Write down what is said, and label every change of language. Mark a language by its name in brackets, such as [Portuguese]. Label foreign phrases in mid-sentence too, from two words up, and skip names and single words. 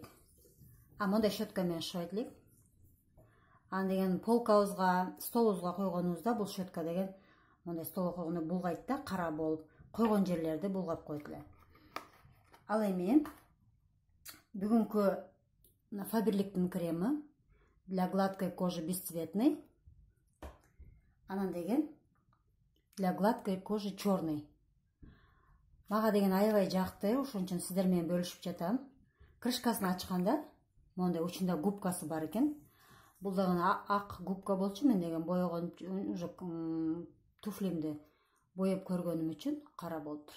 [Kyrgyz] Мондай щетка менен шыбайт элек. Аны деген полкабызга, столубузга койгонубузда бул щетка деген мондай столго койгондо булгайт да, кара болуп, койгон жерлерди булгап коет эле. Ал эми бүгүнкү Фаберликтин креми [Russian] для гладкой кожи бесцветный. [Kyrgyz] Анан деген [Russian] для гладкой кожи черный. [Kyrgyz] Мага деген аябай жакты, ошон үчүн сиздер менен бөлүшүп жатам. Крышкасын ачканда мондай учунда губкасы бар экен. Бул дагы ак губка болчу, мен деген боёгон уже туфлимди боеп көргөнүм үчүн кара болуп турат.